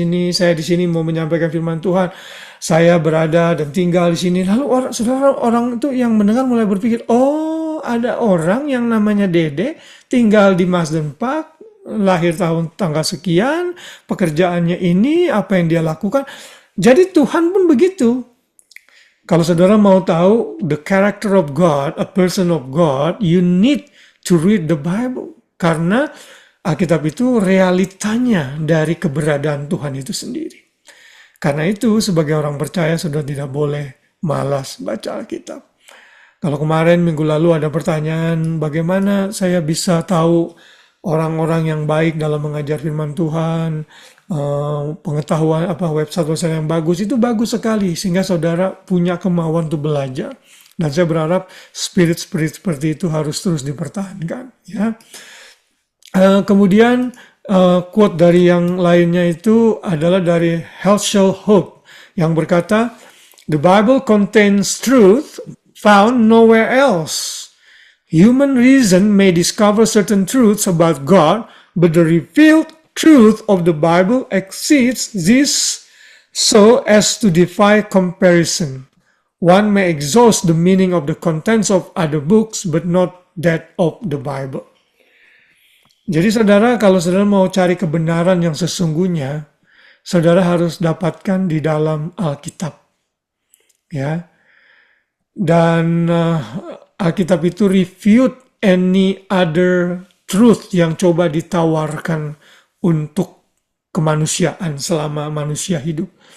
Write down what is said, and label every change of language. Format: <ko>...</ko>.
<id>Saya di sini mau menyampaikan firman Tuhan. Saya berada dan tinggal di sini. Lalu orang itu yang mendengar mulai berpikir, oh, ada orang yang namanya Dede, tinggal di Masden Park, lahir tanggal sekian, pekerjaannya ini, apa yang dia lakukan. Jadi Tuhan pun begitu. Kalau saudara mau tahu</id> <en>the character of God, a person of God, you need to read the Bible.</en> <id>Karena Alkitab itu realitanya dari keberadaan Tuhan itu sendiri. Karena itu sebagai orang percaya saudara tidak boleh malas baca Alkitab. Kalau kemarin minggu lalu ada pertanyaan, bagaimana saya bisa tahu orang-orang yang baik dalam mengajar firman Tuhan, pengetahuan website yang bagus, itu bagus sekali sehingga saudara punya kemauan untuk belajar, dan saya berharap spirit seperti itu harus terus dipertahankan, ya. Kemudian quote dari yang lainnya itu adalah dari Herschel Hope yang berkata,</id> <en>"The Bible contains truth found nowhere else. Human reason may discover certain truths about God, but the revealed truth of the Bible exceeds this so as to defy comparison. One may exhaust the meaning of the contents of other books, but not that of the Bible."</en> <id>Jadi saudara, kalau saudara mau cari kebenaran yang sesungguhnya, saudara harus dapatkan di dalam Alkitab, ya. Dan Alkitab itu</id> <en>refute any other truth</en> <id>yang coba ditawarkan untuk kemanusiaan selama manusia hidup.</id>